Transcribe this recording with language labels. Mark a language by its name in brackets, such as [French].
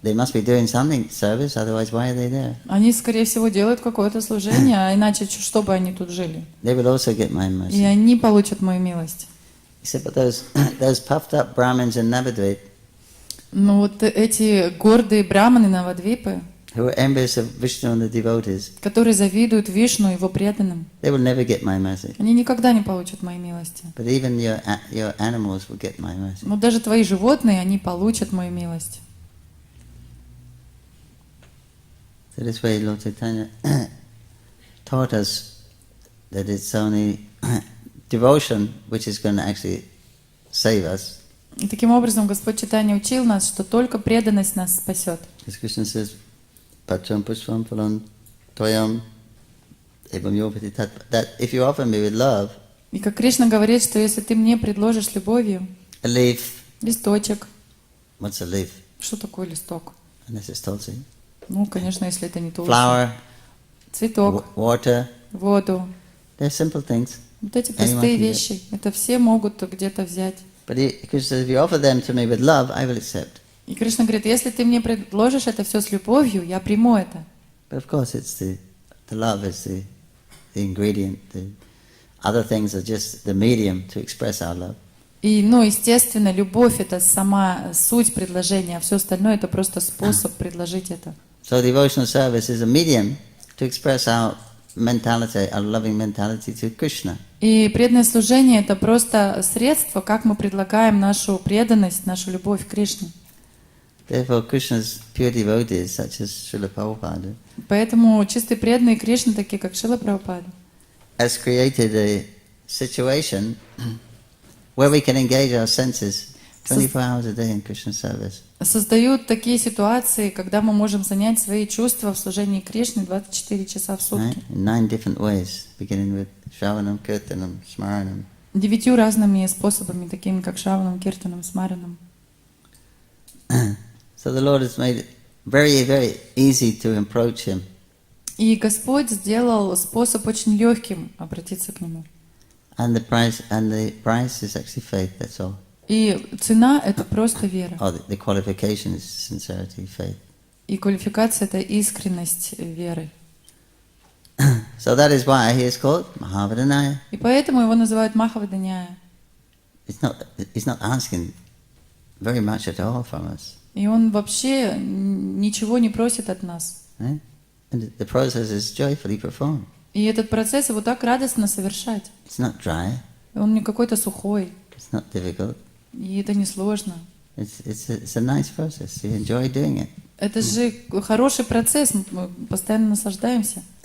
[English] they must be doing something service, otherwise why are they there? [Russian] Они, скорее всего, делают какое-то служение, а иначе что бы они тут жили? [English] They will also get my [Russian] И [English] mercy. [Russian] они получат мою милость. [English] He said, but those puffed up Brahmins in Navadvip, [Russian] Но вот эти гордые браманы Навадвипы, [English] who are envious of Vishnu and the devotees, [Russian] которые завидуют Вишну и его преданным, [English] they will never get my mercy. [Russian] они никогда не получат моей милости. [English] But even your animals will get my mercy. [Russian] Но даже твои животные, они получат мою милость. [English] So this way Lord Chaitanya taught us that it's only devotion which is going to actually save us. [Russian] И таким образом Господь Чайтанья учил нас, что только преданность нас спасет. [English] As Krishna says, [Sanskrit] Patram Pushpam Phalam Toyam Evam Yopati Tat, [English] that if you offer me with love, [Russian] И как Кришна говорит, что если ты мне предложишь любовью [English] a leaf, [Russian] листочек, [English] what's a leaf? [Russian] что такое листок? [English] Unless it's tulsi. [Russian] Ну, конечно, если это не tulsi. [English] Flower, [Russian] Цветок, [English] water, [Russian] воду. [English] they're simple things. [Russian] Вот эти [English] Anyone [Russian] простые [English] can get. [Russian] вещи, это все могут где-то взять. [English] But Krishna says, if you offer them to me with love, I will accept. [Russian] И Кришна говорит, если ты мне предложишь это все с любовью, я приму это. [English] But of course, it's the love is the ingredient. The other things are just the medium to express our love. [Russian] И, ну, естественно, любовь — это сама суть предложения, а все остальное — это просто способ предложить это. [English] So devotional service is a medium to express our mentality, our loving mentality to Krishna. [Russian] И преданное служение — это просто средство, как мы предлагаем нашу преданность, нашу любовь к Кришне. [English] Therefore, Krishna's pure devotees, such as Srila Prabhupada, [Russian] Поэтому чистые преданные Кришны, такие как Шрила Прабхупада, [English] has created a situation where we can engage our senses 24 hours a day in Krishna service. [Russian] создают такие ситуации, когда мы можем занять свои чувства в служении Кришне 24 часа в [English] Right? [Russian] сутки. [English] In 9 different ways, beginning with Shravanam, Kirtanam, Smaranam. [Russian] 9 разными способами, такими как Шраванам, Киртанам, Смаранам. [English] So the Lord has made it very, very easy to approach Him. [Russian] И Господь сделал способ очень легким обратиться к Нему. [English] And the price is actually faith, that's all. [Russian] И цена — это просто вера. [English] Oh, the qualification is sincerity, faith. [Russian] И квалификация — это искренность веры. [English] So that is why he is called Mahavadanyaya. [Russian] И поэтому его называют Махаваданяя. [English] He's not asking very much at all from us. [Russian] И он вообще ничего не просит от нас. [English] Right? And the process is joyfully performed. [Russian] И этот процесс его так радостно совершать. [English] It's not dry, [Russian] Он не какой-то сухой. [English] it's not difficult. [Russian] И это не сложно. [English] It's a nice process. You enjoy doing it. [Russian] Это же хороший процесс, мы постоянно наслаждаемся.